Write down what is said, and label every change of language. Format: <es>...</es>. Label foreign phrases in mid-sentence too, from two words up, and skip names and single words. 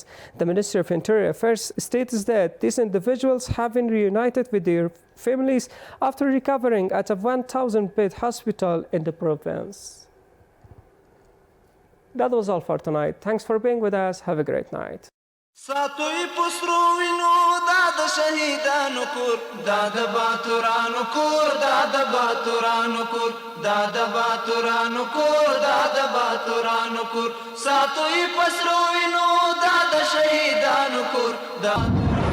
<en>The Ministry of Interior Affairs states that these individuals have been reunited with their families after recovering at a 1,000-bed hospital in the province. That was all for tonight. Thanks for being with us. Have a great night.</en> <ps>ساتوی پسرو وینو دا د شهیدانو کور دا د باتورانو کور دا د باتورانو کور دا د باتورانو کور دا د باتورانو کور ساتوی پسرو وینو دا د شهیدانو کور دا</ps>